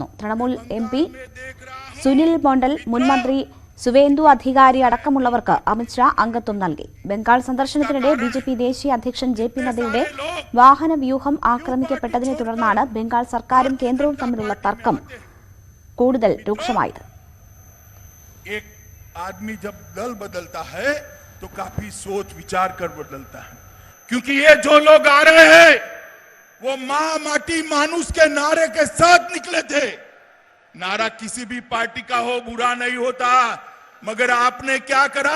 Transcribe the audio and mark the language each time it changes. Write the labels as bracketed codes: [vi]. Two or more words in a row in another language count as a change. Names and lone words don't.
[ml] തൃണമൂൽ MP സുനിൽ മണ്ഡൽ, മുൻമന്ത്രി സുവേന്ദു അധികാരി അടക്കമുള്ളവർക്ക് അമിത് ഷാ അംഗത്വം നൽകി. ബംഗാൾ സന്ദർശനത്തിനിടെ ബിജെപി ദേശീയ അധ്യക്ഷൻ JP നദ്ദയുടെ വാഹന വ്യൂഹം ആക്രമിക്കപ്പെട്ടതിനെ തുടർന്നാണ് ബംഗാൾ സർക്കാരും കേന്ദ്രവും തമ്മിലുള്ള തർക്കം കൂടുതൽ രൂക്ഷമായത്. [hi] एक आदमी जब दल बदलता है तो काफी सोच विचार कर बदलता है, क्योंकि ये जो लोग आ रहे हैं वो मां माटी मानुष के नारे के साथ निकले थे. नारा किसी भी पार्टी का हो बुरा नहीं होता, मगर आपने क्या करा?